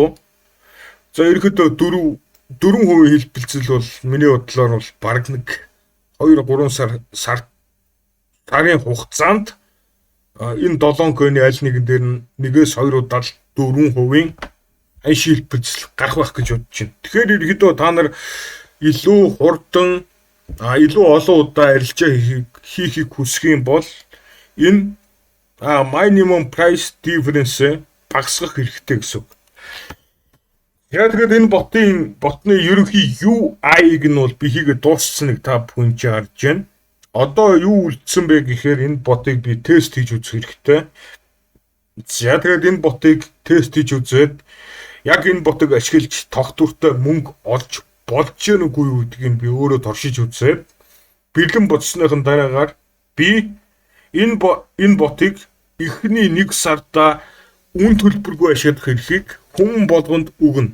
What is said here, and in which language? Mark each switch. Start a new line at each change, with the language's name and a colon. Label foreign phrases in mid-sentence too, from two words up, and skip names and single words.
Mongolian: За ерөөхдөө 4% хэлбэлцэл бол миний бодлоор бол бараг нэг 2-3 сарын хугацаанд энэ 7 койны аль нэгэн дээр нэгээс 2 удаа 4% шилбэлцэл гарах байх гэж бодож байна. Тэгэхээр ерөөдөө та нар илүү хурдан илүү олон удаа арилжаа хийхийг хүсэх юм бол энэ
English: minimum price difference
Mongolian: багасгах хэрэгтэй гэсэн үг. Яг тэгээд энэ ботны ерөнхий UI-г нь бол би хийгээд дууссан нэг та бүхэн чи харж байна. Одоо юу үлдсэн бэ гэхээр энэ ботыг би тест хийж үзэх хэрэгтэй. За тэгээд энэ ботыг тест хийж үзээд яг энэ ботыг ашиглаж тогтвортой мөнгө олж болж гэнэ үгүй юу гэдгийг би өөрөө торшиж үзээд бэлэн бодсныхын дараагаар би энэ ботыг эхний 1 сарда үн төлбөргүй ашиглах эрхийг хүн болгонд өгнө.